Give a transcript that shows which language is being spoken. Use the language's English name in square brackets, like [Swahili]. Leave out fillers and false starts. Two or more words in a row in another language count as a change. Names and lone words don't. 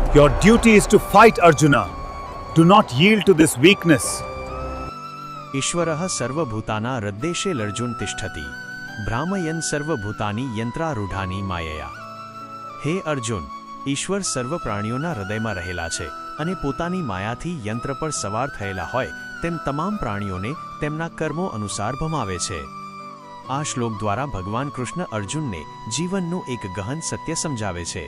[English] Your duty is to fight, Arjuna. Do not yield to this weakness. [Sanskrit] ईश्वरः सर्वभूतानां हृद्देशे लर्जुन तिष्ठति भ्रामयन् सर्वभूतानि यंत्रारूढ़ानि मायया। [Gujarati] હે અર્જુન, ઈશ્વર સર્વ પ્રાણીઓના હૃદયમાં રહેલા છે અને પોતાની માયાથી યંત્ર પર સવાર થયેલા હોય તેમ તમામ પ્રાણીઓને તેમના કર્મો અનુસાર ભમાવે છે। આ શ્લોક દ્વારા ભગવાન કૃષ્ણ અર્જુનને જીવનનું એક ગહન સત્ય સમજાવે છે।